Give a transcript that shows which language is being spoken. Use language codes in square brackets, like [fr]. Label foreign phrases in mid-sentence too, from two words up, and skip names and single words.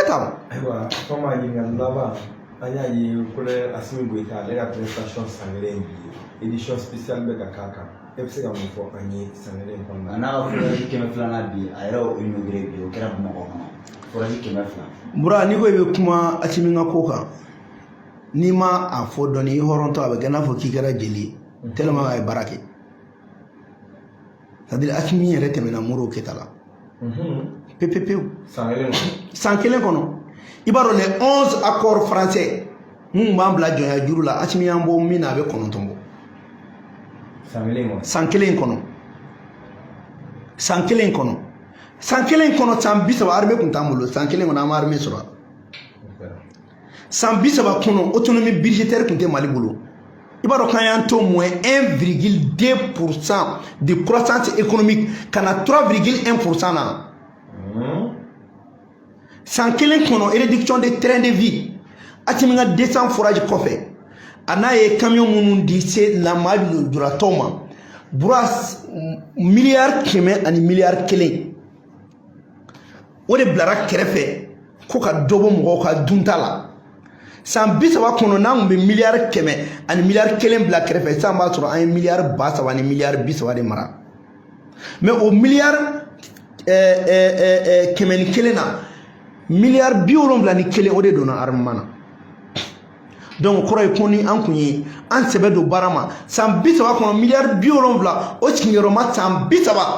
[bm] ayiwa comme a ɲininkali laban an y'a ye Kɔnɛ Asimi Goyita ale ka prestation san kelen bi [fr] édition spéciale [bm] bɛ ka k'a kan e bɛ se ka mun fɔ an ye san kelen kɔnɔna na. n'a ka foraji 200 bi a yɛrɛ y'o inauguré bi o kɛra Bamakɔ kɔnɔ foraji 200. Bura n'i ko i bɛ kuma Asimi ka ko kan n'i ma a fɔ dɔɔni i hɔrɔntɔ a bɛ kɛ n'a fɔ k'i kɛra jeli tellement a ye baara kɛ [fr] c'est à dire [bm] Asimi yɛrɛ tɛmɛna Modibo Keyita la pepepewu san kelen kɔnɔ i b'a dɔn [fr] les 11 accords français [bm] mun b'an bila jɔnya juru la Asimi y'an bɔ min na a bɛ 9 bɔ san kelen kɔnɔ san 30 armée kun t'an bolo san kelen kɔnɔ an ma armée sɔrɔ san 30 kɔnɔ [fr] autonomie budgétaire [bm] kun tɛ Mali bolo i b'a dɔn k'an y'an to [fr] moins 1,2% de croissance économique [bm] ka na 3,1% na san kelen kɔnɔ [fr] réduction de train de vie [bm] Asimi ka 200 forages kɔfɛ a n'a ye camion minnu di se lamɔ lujuratɔw ma bura miliyari 100 ani miliyari 1 o de bilara kɛrɛfɛ ko ka dɔ bɔ mɔgɔw ka dunta la san 30 kɔnɔ n'an kun bɛ miliyari 100 ani miliyari 1 bila kɛrɛfɛ sisan b'a sɔrɔ an ye miliyari 3000 ni miliyari 30 de mara mais o miliyari 101 na miliyari 71 o de donna armement na donc kɔrɔ ye ko ni an kun ye an sɛbɛ don baara ma san 30 kɔnɔ miliyari 70 o sigiyɔrɔma san 30